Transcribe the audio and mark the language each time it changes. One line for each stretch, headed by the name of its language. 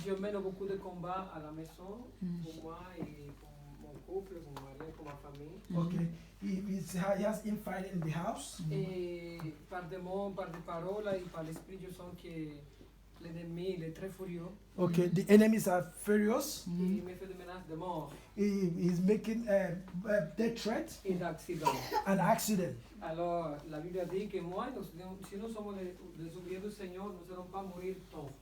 French: Je mène beaucoup de combats à la maison pour moi et pour mon couple, pour mon mari, pour ma famille.
English: Okay. He has infight in the house.
French: Et par des mots, par des paroles et par l'esprit, je sens que l'ennemi, il est très furieux.
English: Okay, the enemies are furious.
French: Et il me fait des menaces de mort
English: He's making death threat
French: et d'accident.
English: and accident.
French: Alors, la Bible a dit que moi, si nous sommes des ouvriers du Seigneur, nous ne serons pas mourir tôt.